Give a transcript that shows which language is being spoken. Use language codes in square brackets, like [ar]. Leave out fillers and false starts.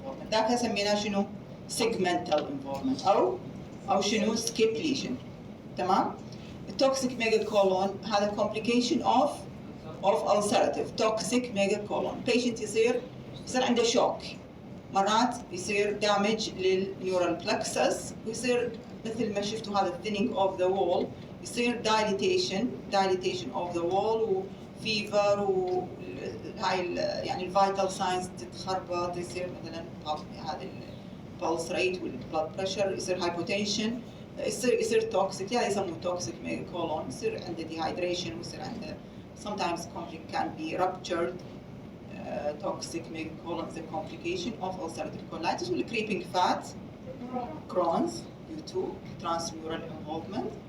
[ar] ذاك سميناه شنو؟ [en] segmental involvement [ar] أو شنو [en] skip lesion. [ar] تمام؟ [en] toxic megacolon هذا complication of ulcerative toxic megacolon. [ar] patient يصير عنده shock مرات يصير damage للنيورال plexus ويصير مثل ما شفتوا هذا [en] thinning of the wall [ar] يصير [en] dilatation of the wall [ar] وفيفر وهاي يعني الفيتال ساينز تتخربط يصير مثلا هذا البلس ريت والبلاد بريشر يصير هايبوتنشن يصير توكسيك يعني يسموه توكسيك ميجاكولون يصير عنده ديهايدريشن ويصير عنده [en] sometimes can be ruptured toxic megacolon is a complication of ulcerative colitis with creeping fat Crohn's due to transmural involvement.